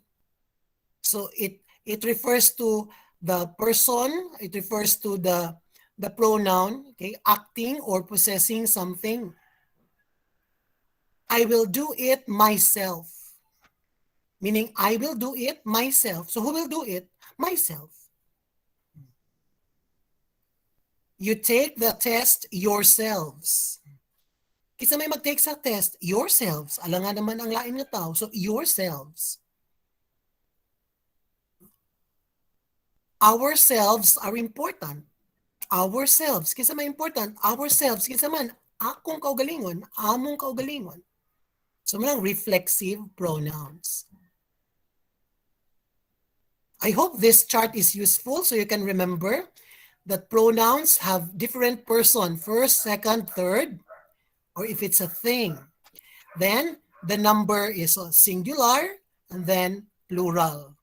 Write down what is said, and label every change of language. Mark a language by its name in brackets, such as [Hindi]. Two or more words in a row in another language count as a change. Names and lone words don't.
[English] So it refers to the person, it refers to the pronoun, okay, acting or possessing something. I will do it myself. Meaning, I will do it myself. So who will do it? Myself. You take the test yourselves. [Cebuano] Kisa may mag-take sa test, yourselves. Alam nga naman ang lain nga tao. [English] So, yourselves. Ourselves are important. Ourselves. [Cebuano] Kisa may [English] important. Ourselves. [Cebuano] Kisa man, akong kaugalingon, among kaugalingon. [English] So, manang reflexive pronouns. I hope this chart is useful so you can remember that pronouns have different person, first, second, third, or if it's a thing. Then the number is singular and then plural.